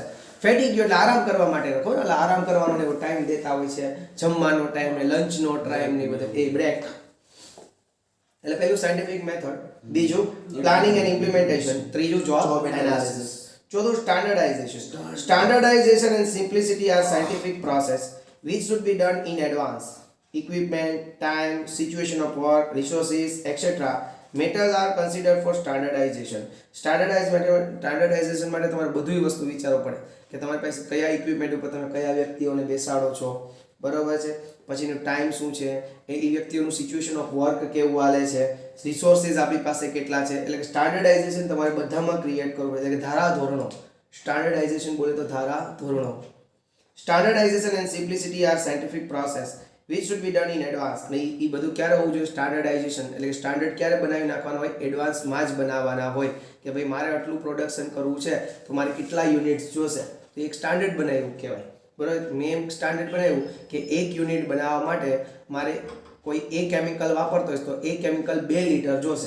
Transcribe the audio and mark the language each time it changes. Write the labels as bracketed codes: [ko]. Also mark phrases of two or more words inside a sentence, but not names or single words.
[gu] ફેટિગ્યુ એટલે આરામ કરવા માટે રાખો, એટલે આરામ કરવાનો ને એવો ટાઈમ દેતા હોય છે, જમવાનો ટાઈમ ને લંચનો ટાઈમ ને બધે એ બ્રેક. એટલે પેલું [en] scientific method, [gu] બીજું [en] planning and implementation, [gu] ત્રીજું [en] job analysis, [gu] ચોથું સ્ટાન્ડર્ડાઇઝેશન. [en] standardization and simplicity are scientific process which should be done in advance. Equipment, time, situation of work, resources, etc. matters are considered for standardization. [gu] સ્ટાન્ડર્ડાઇઝેશન માટે તમારે બધી વસ્તુ વિચારવું પડે કે તમારી પાસે કયા ઇક્વિપમેન્ટ ઉપર તમે કયા વ્યક્તિઓને બેસાડો છો, બરોબર છે. પછીનું ટાઈમ શું છે, એ વ્યક્તિઓનું [en] situation of work [gu] કેવું હાલે છે, રિસોર્સિસ આપણી પાસે કેટલા છે. એટલે કે સ્ટાન્ડર્ડાઇઝેશન તમારે બધામાં ક્રિએટ કરવું પડે, એટલે કે ધારા ધોરણો. સ્ટાન્ડર્ડાઇઝેશન બોલે તો ધારા ધોરણો. [en] Standardization and simplicity are scientific process which should be done in advance. [gu] અને એ બધું ક્યારે હોવું જોઈએ? સ્ટાન્ડર્ડાઇઝેશન એટલે કે સ્ટાન્ડર્ડ ક્યારે બનાવી નાખવાનું હોય? એડવાન્સમાં જ બનાવવાના હોય કે ભાઈ મારે આટલું પ્રોડક્શન કરવું છે તો મારે કેટલા યુનિટ્સ જોશે, તો એક સ્ટાન્ડર્ડ બનાવ્યું કહેવાય. બરાબર. મેં એમ સ્ટાન્ડર્ડ બનાવ્યું કે એક યુનિટ બનાવવા માટે મારે કોઈ એ કેમિકલ વાપરતો હોય તો એ કેમિકલ 2 લીટર જોશે.